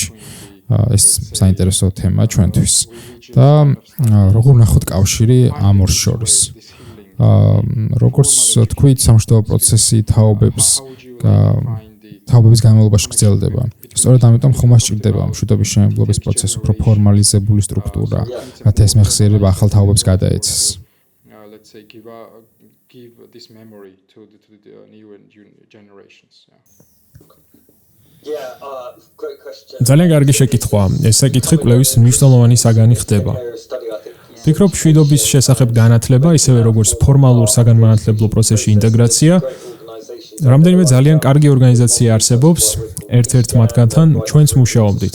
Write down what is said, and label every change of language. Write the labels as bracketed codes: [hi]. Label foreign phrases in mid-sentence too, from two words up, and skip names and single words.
[ka] ეს საინტერესო თემა ჩვენთვის. და როგორ ნახოთ კავშირი ამ ორ შორის? როგორც თქვით, სამშვიდობო პროცესი თაობების განმავლობაში გრძელდება. სწორედ ამიტომ ხომ სჭირდება მშვიდობის მშენებლობის პროცესი უფრო ფორმალიზებული სტრუქტურა, რათა ეს მეხსიერება ახალ თაობებს გადაეცეს. [en] Let's say give this memory to the new generations. Yeah. Great question. [ka] ძალიან კარგი შეკითხვა. ეს საკითხი კვლევის მნიშვნელოვანი საგანი ხდება. ვფიქრობ, მშვიდობის შესახებ განათლება, ისევე როგორც ფორმალურ საგანმანათლებლო პროცესში ინტეგრაცია, რამდენიმე ძალიან კარგი ორგანიზაცია არსებობს, ერთ-ერთ მათგანთან ჩვენც მუშაობდით.